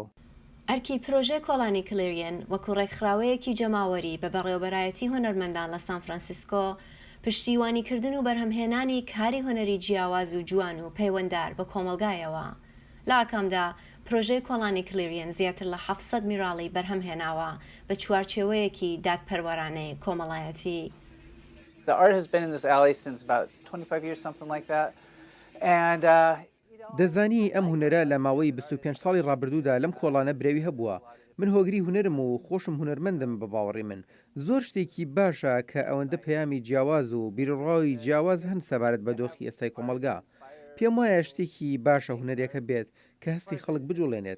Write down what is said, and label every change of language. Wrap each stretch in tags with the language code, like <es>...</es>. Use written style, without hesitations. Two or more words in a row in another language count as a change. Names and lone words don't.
<ckb>ئەرکی پرۆژێ کۆڵانی کلێریەن وەکو ڕێکخراوەیەکی جەماوەری بە بەڕێوەبەرایەتی هونەرمەندان لە سان فرانسیسکۆ پشتیوانیکردن و بەرهەمهێنانی کاری هوەری جیاواز و جوان و پەیوەنددار بە کۆمەلگایەوە لە ئاکامدا پرۆژەی کۆڵانی کلێریەن زیاتر لە 700 میراڵی بەرهەمهێناوە بە چوارچێوەیەکی دادپەروەرانەی کۆمەڵایەتی.</ckb> <en>The art has been in this alley since about 25 years, something like that. And</en> <ckb>دەزانی ئەم هوەرە لە ماوەی 25 ساڵی ڕابردوودا لەم کۆڵانە برێوی هەبووە. من هۆگری هوەرم و خۆشم هوەرمەندم بە باوەڕی من. زۆر شتێکی باشە کە ئەوەندە پەیامی جیاواز و بیرڕاوی جیاواز هەن سەبارەت بە دۆخی ئێستای کۆمەلگا. پێم وایە شتێکی باشە هوەرێکە بێت کە هەستی خەڵک بجوڵێنێت.</ckb>